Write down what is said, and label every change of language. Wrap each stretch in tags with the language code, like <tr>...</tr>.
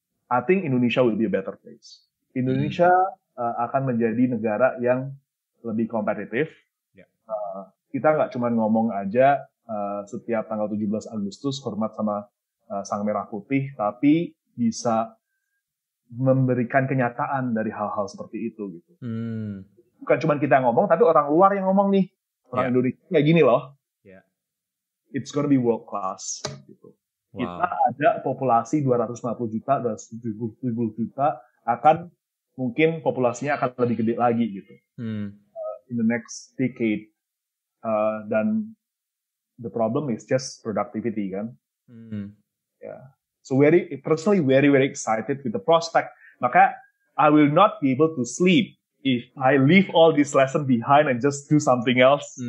<en>I think Indonesia will be a better place.</en> <id>Indonesia akan menjadi negara yang lebih kompetitif. Kita nggak cuma ngomong aja setiap tanggal 17 Agustus hormat sama Sang Merah Putih, tapi bisa memberikan kenyataan dari hal-hal seperti itu gitu. Bukan cuma kita ngomong, tapi orang luar yang ngomong nih. Orang Indonesia kayak gini loh.</id> <en>it's gonna be world class gitu. Wow.</en> <id>Kita ada populasi 250 juta, 270 juta, akan mungkin populasinya akan lebih gede lagi gitu.</id> <en>In the next decade. Dan the problem is just productivity kan. Yeah. So personally very excited with the prospect.</en> <id>Maka</id> <en>I will not be able to sleep if I leave all this lesson behind and just do something else.</en>